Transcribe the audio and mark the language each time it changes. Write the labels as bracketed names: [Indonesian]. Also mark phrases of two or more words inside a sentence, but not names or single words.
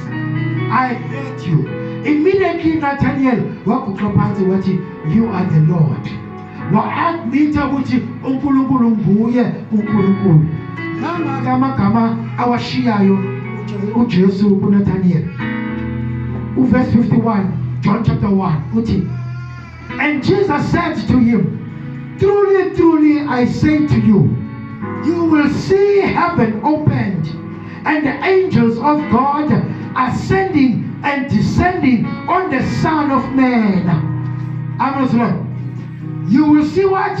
[English] I heard you. Immediately Nathaniel [Zulu] waguqa phansi wathi, [English] you are the Lord. [Zulu] Wa-admita ukuthi uNkulunkulu nguye uNkulunkulu. Nanga amagama awashiyayo uJesu kuNathaniel. [English] Verse 51, John chapter 1 uthi, and Jesus said to him, truly, truly, I say to you, you will see heaven opened and the angels of God ascending and descending on the Son of Man. Amen. You will see what?